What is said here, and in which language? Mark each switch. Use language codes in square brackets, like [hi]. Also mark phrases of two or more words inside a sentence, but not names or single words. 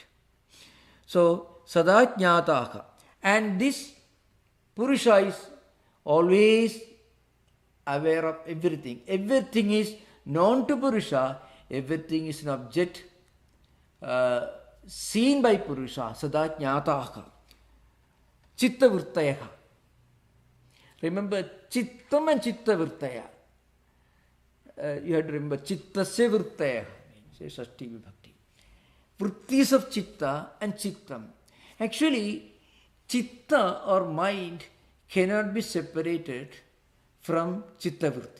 [sa] So sada jnataha. [en] And this Purusha is always aware of everything. Everything is known to Purusha. Everything is an object seen by Purusha, [sa] sada jnataha, chitta vrittayaha. [en] Remember, chittam and [sa] chitta vrittaya. [en] You have to remember, [sa] chittasya vrittayaha, [en] means [sa] shashti vibhakti. [en] Vrittis of chitta and chittam. Actually, chitta or mind cannot be separated from [sa] chitta vritti.